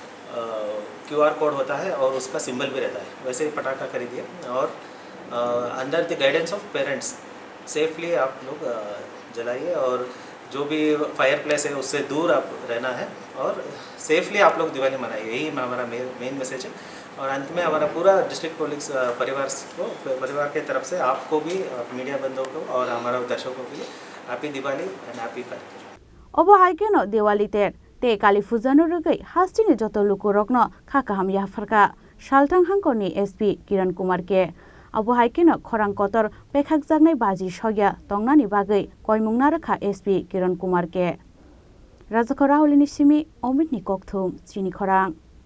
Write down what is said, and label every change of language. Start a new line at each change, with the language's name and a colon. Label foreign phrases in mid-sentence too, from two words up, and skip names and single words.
Hindi: QR कोड होता है और उसका सिंबल भी रहता है वैसे ही पटाखा खरीदिए और
English: under the guidance of parents
Hindi: सेफली आप लोग जलाइए और जो भी
English: fire place
Hindi: है उससे दूर आप रहना है और सेफली आप लोग दिवाली मनाइए यही हमारा
English: main message
Hindi: है और अंत में हमारा पूरा
English: district police
Hindi: परिवार के तरफ से आपको भी मीडिया बंधुओं को और हमारा दर्शकों के लिए
English: happy Diwali and happy Kali Puja
Kok Borok: Obo haikeno Diwali te Kali Puja no rugai hastini joto lukurokno khakaham yafarka Shaltang Hankoni SP Kiran Kumar Ke Abo haikeno khorang kotor pekhak jagnai baji shogya tongnani bagai koimungna rakha SP Kiran Kumar Ke Rajakorauli Simi Omit ni Kokthum Chini Khorang